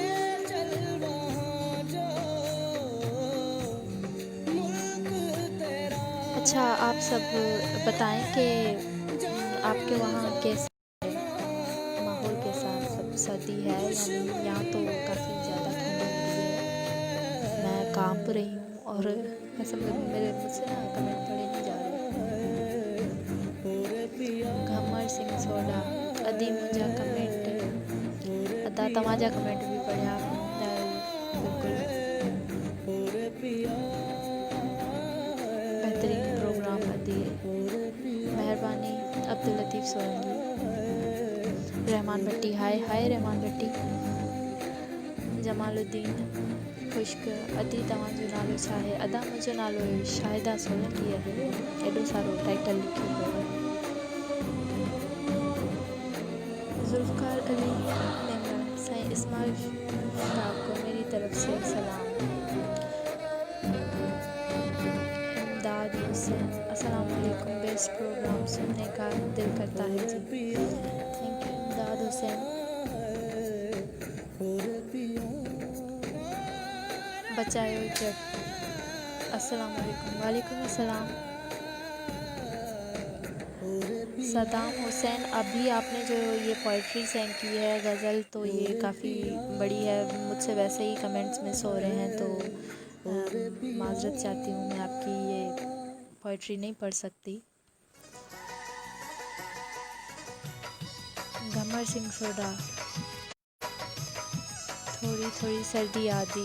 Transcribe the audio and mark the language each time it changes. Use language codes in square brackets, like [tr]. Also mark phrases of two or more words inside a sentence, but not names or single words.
[ur] اچھا آپ سب بتائیں کہ آپ کے وہاں کیسا ہے ماحول، کیسا سب سردی ہے یا نہیں. یہاں تو کافی زیادہ ٹھنڈ ہو رہی ہے، میں کانپ رہی ہوں اور قسم میرے مجھ سے نہ کمنٹ پڑھے نہیں جا رہے. [sd] घमर सिंह सोडा अदी मुंजा कमेंट अदा तव्हांजा कमेंट भी पढ़िया बिल्कुल बेहतरीन प्रोग्राम अदी मेहरबानी। अब्दुल लतीफ़ सोलंकी रहमान भट्टी हाय हाय रहमान भट्टी जमालुद्दीन खुश्क अदी तव्हांजो नालो छा आहे। अदा मुंहिंजो नालो शाहिदा सोलंकी आहे। एॾो सारो टाइटल लिखियो हुयो। [ur] ذوالفقار علی نمر سائیں اسماعیل صاحب کو میری طرف سے سلام. इमदाद हुसैन [ar] السلام علیکم, [en] best program [ur] سننے کا دل کرتا ہے جی. [en] thank you इमदाद हुसैन। [ar] बचायो जट السلام علیکم. وعلیکم السلام. [ur] صدام حسین ابھی آپ نے جو یہ پوئٹری سینڈ کی ہے غزل، تو یہ کافی بڑی ہے. مجھ سے ویسے ہی کمنٹس مس ہو رہے ہیں، تو معذرت چاہتی ہوں، میں آپ کی یہ پوئٹری نہیں پڑھ سکتی. گھمر سنگھ سوڈھا تھوڑی تھوڑی سردی ادی.